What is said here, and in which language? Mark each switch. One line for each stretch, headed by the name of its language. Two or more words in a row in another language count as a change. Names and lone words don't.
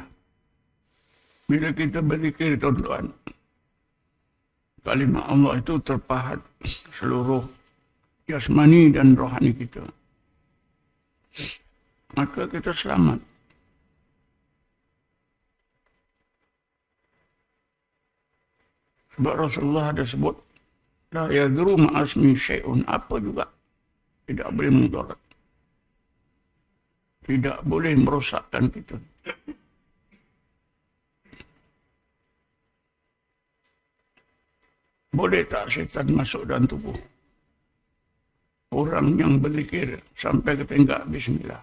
Malay: Bila kita berzikir, tuan-tuan, kalimat Allah itu terpahat seluruh jasmani dan rohani kita. Maka kita selamat. Sebab Rasulullah ada sebut,
Arabic: لا يضر مع اسمه شيء,
Malay: apa juga tidak boleh mudarat. Tidak boleh merosakkan kita. Boleh tak syaitan masuk dalam tubuh orang yang berzikir sampai ke tingkat bismillah?